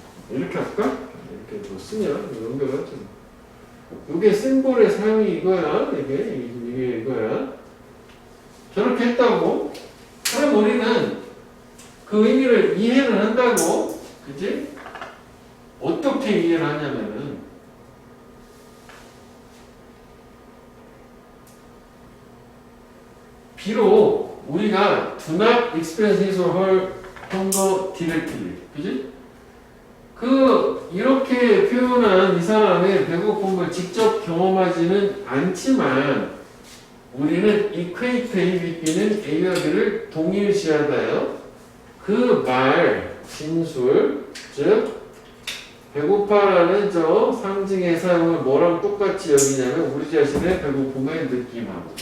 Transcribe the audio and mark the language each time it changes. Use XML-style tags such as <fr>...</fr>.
<ko>이렇게 할까? 이렇게 쓰면 연결하죠. 이게 심볼의 사용이 이거야. 이게 이거야. 저렇게 했다고. 그럼 우리는 그 의미를 이해를 한다고. 그치? 어떻게 이해를 하냐면은 비록 우리가</ko> <en>do not experience his or her hunger directly.</en> <ko>그치? 이렇게 표현한 이 사람의 배고픔을 직접 경험하지는 않지만 우리는</ko> <en>equate A, B,</en> <ko>B는 A와 B를 동일시하다요. 그 말, 진술, 즉 배고파라는 저 상징의 사용을 뭐랑 똑같이 여기냐면 우리 자신의 배고픔의 느낌하고.</ko>